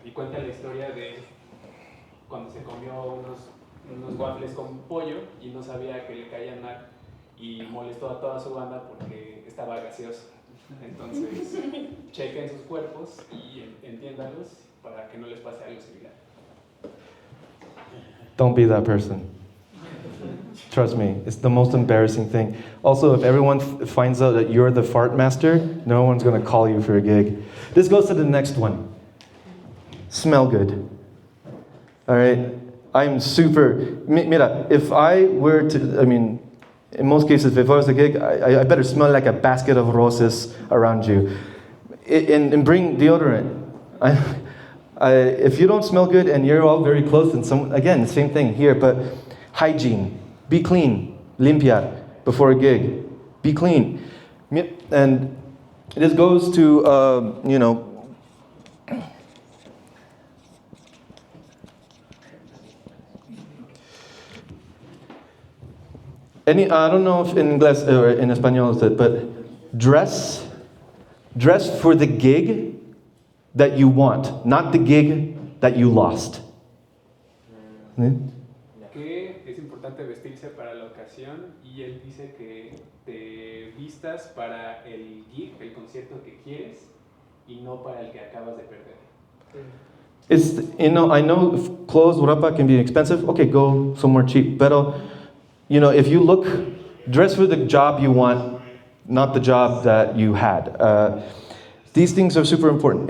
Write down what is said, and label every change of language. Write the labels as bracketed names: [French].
[Spanish] Y cuenta la historia de cuando se comió unos waffles con pollo y no sabía que le caían mal y molestó a toda su banda porque estaba gaseoso. Entonces, chequen sus cuerpos y entiéndanlos para que no les pase algo similar. [English] Don't be that person. Trust me, it's the most embarrassing thing. Also, if everyone finds out that you're the fart master, no one's going to call you for a gig. This goes to the next one. Smell good. All right? I'm super... [Spanish] Mira, [English] if I were to... in most cases, if I was a gig, I better smell like a basket of roses around you. And bring deodorant. If you don't smell good and you're all very close, and again, same thing here, but hygiene. Be clean. [Spanish] Limpiar [English] before a gig. Be clean. And this goes to, I don't know if in English or in Espanol is it, but dress for the gig that you want, not the gig that you lost. [Spanish] Que es importante vestirse para la ocasión y él dice que te pistas para el gig, el concierto que quieres, y no para el que acabas de perder. [English] It's, I know clothes, [Spanish] ropa [English] can be expensive. Okay, go somewhere cheap. But, if you look, dress for the job you want, not the job that you had. These things are super important.